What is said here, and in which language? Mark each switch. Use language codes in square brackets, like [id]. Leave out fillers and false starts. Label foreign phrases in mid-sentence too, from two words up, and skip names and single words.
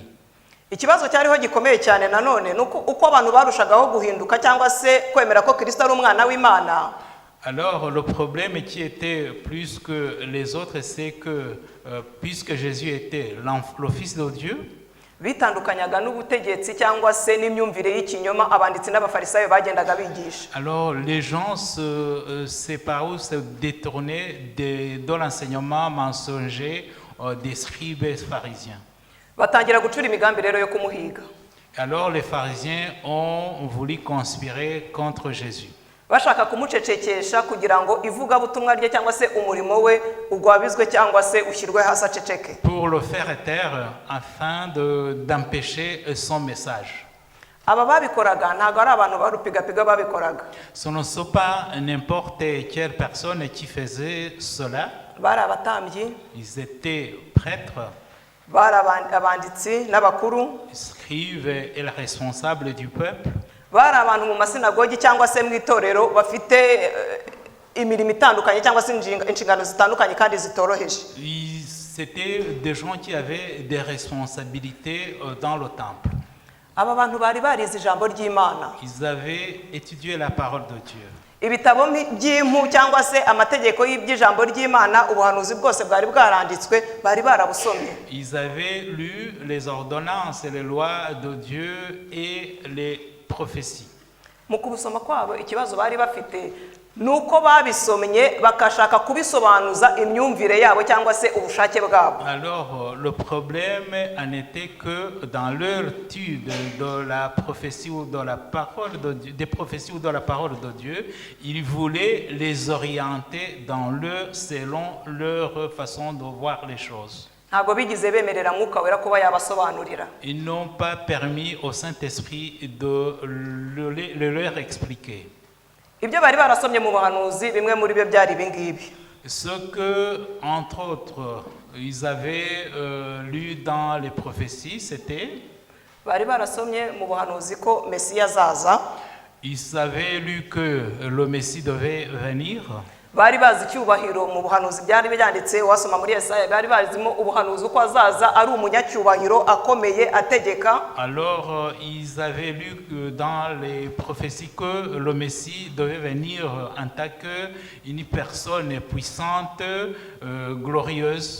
[rw] Ikibazo cyariho gikomeye cyane nanone nuko uko abantu barushagaho guhinduka cyangwa se kwemera ko Kristo ari umwana w'Imana. [fr] Alors le problème qui était plus que les autres, c'est que puisque Jésus était le Fils de Dieu, [rw] bitandukanyaga n'ubutegetsi cyangwa se n'imyumvire y'ikinyoma abanditsi n'abafarisayo bagendaga bigisha. [fr] Alors les gens se séparaient, se détournaient de l'enseignement mensonger des scribes et pharisiens. [rw] Batangira gucura imigambi rero yo kumuhiga. [fr] Alors les pharisiens ont voulu conspirer contre Jésus. [rw] Bashaka kumucecekesha kugira ngo ivuga butumwa rye cyangwa se umurimo we ugwabizwe cyangwa se ushyirwe hasi aceceke. [fr] Pour le faire taire afin d'empêcher son message. [rw] Aba babikoraga ntago ari abantu barupigapiga babikoraga. [fr] Ce ne sont pas n'importe quelle personne qui faisait cela. [rw] Bari abatambyi. [fr] Ils étaient prêtres. [rw] Bari abanditsi n'abakuru. [fr] Scribes et les responsables du peuple. [rw] Bari abantu mu masinagogi cyangwa se mu itorero bafite imirimo itandukanye cyangwa se inshingano zitandukanye kandi zitoroheje. [fr] C'était des gens qui avaient des responsabilités dans le temple. [rw] Aba bantu bari barize ijambo ry'Imana. [fr] Ils avaient étudié la parole de Dieu. [rw] Ibitabo by'impu cyangwa se amategeko y'iby'ijambo ry'Imana ubuhanuzi bwose bwari bwaranditswe bari barabusomye. [fr] Ils avaient lu les ordonnances et les lois de Dieu et les prophéties. [rw] Mu kubusoma kwabo ikibazo bari bafite nuko babisomye bakashaka kubisobanuza imyumvire yabo cyangwa se ubushake bwabo. [fr] Alors le problème en était que dans leur étude de la prophétie ou de la parole de Dieu, des prophéties ou de la parole de Dieu, ils voulaient les orienter selon leur façon de voir les choses. [rw] Ntago bigize bemerera Mwuka Wera kuba yabasobanurira. [fr] Ils n'ont pas permis au Saint-Esprit de le leur expliquer. [rw] Ibyo bari barasomye mu buhanuzi bimwe muri byo byari ibingibi. [fr] Ce que, entre autres, ils avaient lu dans les prophéties, c'était... [rw] Bari barasomye mu buhanuzi ko Mesiya azaza. [fr] Ils avaient lu que le Messie devait venir. [rw] bari bazi icyubahiro mu buhanuzi byari byanditse wasoma muri Yesaya bari bazimo ubuhanuzi uko azaza ari umunyacyubahiro akomeye ategeka. [fr] Alors, ils avaient lu dans les prophéties que le Messie devait venir en tant qu'une personne puissante, glorieuse.